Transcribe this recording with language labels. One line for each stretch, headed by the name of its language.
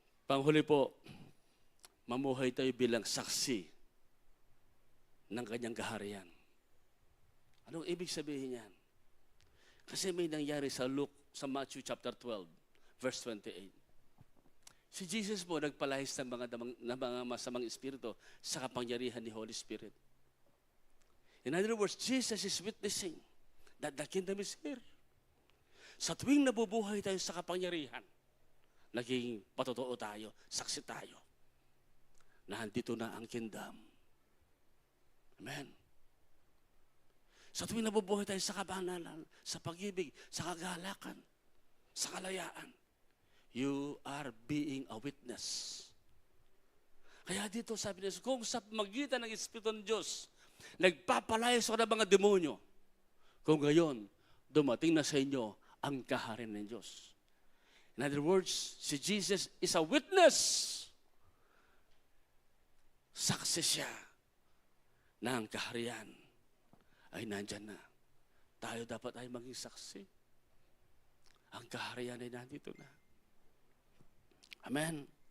Filipino: Panghuli po, mamuhay tayo bilang saksi ng kanyang kaharian. Anong ibig sabihin yan? Kasi may nangyari sa Matthew chapter 12, verse 28. Si Jesus po nagpalahis ng mga masamang espiritu sa kapangyarihan ni Holy Spirit.
English: In other words, Jesus is witnessing that the kingdom is here.
Filipino: Sa tuwing nabubuhay tayo sa kapangyarihan, naging patotoo tayo, saksi tayo, na andito na ang kingdom. Amen. Sa tuwing nabubuhay tayo sa kabanalan, sa pag-ibig, sa kagalakan, sa kalayaan,
English: you are being a witness.
Filipino: Kaya dito sabi niya, kung sa magitan ng Espiritu ng Diyos, nagpapalayas ako ng mga demonyo, kung gayon, dumating na sa inyo ang kaharian ng Diyos.
English: In other words, si Jesus is a witness.
Filipino: Saksi siya na ang kaharian ay nandyan na. Tayo dapat ay maging saksi. Ang kaharian ay nandito na. Amen.